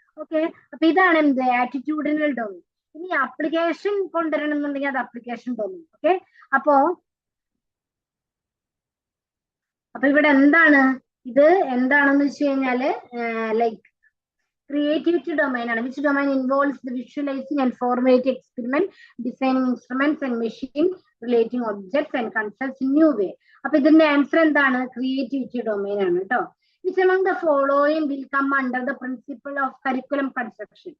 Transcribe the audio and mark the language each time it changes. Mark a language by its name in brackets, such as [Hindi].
[Malayalam] Okay, അപ്പൊ ഇതാണ് എന്ത്, ആറ്റിറ്റ്യൂഡിനൽ ഡൊമൈൻ. ഇനി അപ്ലിക്കേഷൻ കൊണ്ടുവരണം എന്നുണ്ടെങ്കിൽ അത് അപ്ലിക്കേഷൻ ഡൊമൈൻ. ഓക്കെ, അപ്പോ ഇവിടെ എന്താണ് ഇത്, എന്താണെന്ന് വെച്ച് കഴിഞ്ഞാല് ലൈക്ക് creativity domain ആണ്. [English] which domain involves the visualizing and formatting experiment, designing instruments and machine, relating objects and concepts in new way. [Malayalam] അപ്പൊ ഇതിന്റെ ആൻസർ എന്താണ്, ക്രിയേറ്റിവിറ്റി ഡൊമൈൻ ആണ് കേട്ടോ. [English] which among the following will come under the principle of curriculum construction.